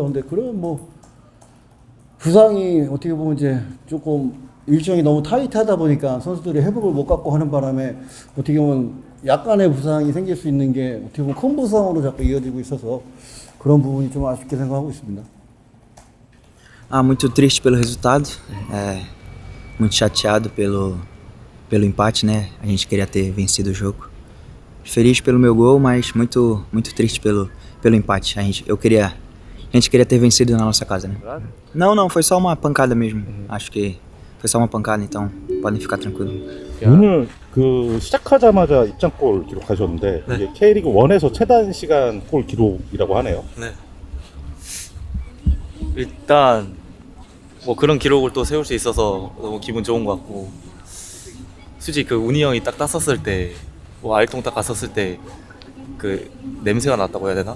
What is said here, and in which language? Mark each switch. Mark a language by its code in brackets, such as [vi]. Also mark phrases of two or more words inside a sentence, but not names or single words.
[ko] 근데 그런 뭐 부상이 어떻게 보면 이제 조금 일정이 너무 타이트하다 보니까 선수들이 회복을 못 갖고 하는 바람에 어떻게 보면 약간의 부상이 생길 수 있는 게 어떻게 보면 큰 부상으로 자꾸 이어지고 있어서 그런 부분이 좀 아쉽게 생각하고 있습니다. [pt] Muito triste pelo resultado, muito chateado pelo empate, né? A gente queria ter vencido o jogo. Feliz pelo meu gol, mas muito triste pelo empate. A gente queria ter vencido na nossa casa, né? Não, foi só uma pancada mesmo. Acho que foi só uma pancada, então podem ficar tranquilos. [ko] 오늘 그 시작하자마자 입장골 기록하셨는데 네. 이게 K리그 1에서 최단 시간 골 기록이라고 하네요. 네. 일단 뭐 그런 기록을 또 세울 수 있어서 너무 기분 좋은 것 같고 솔직히 그 운이 형이 딱 땄었을 때 뭐 알통 딱 갔었을 때 그 냄새가 났다고 해야 되나?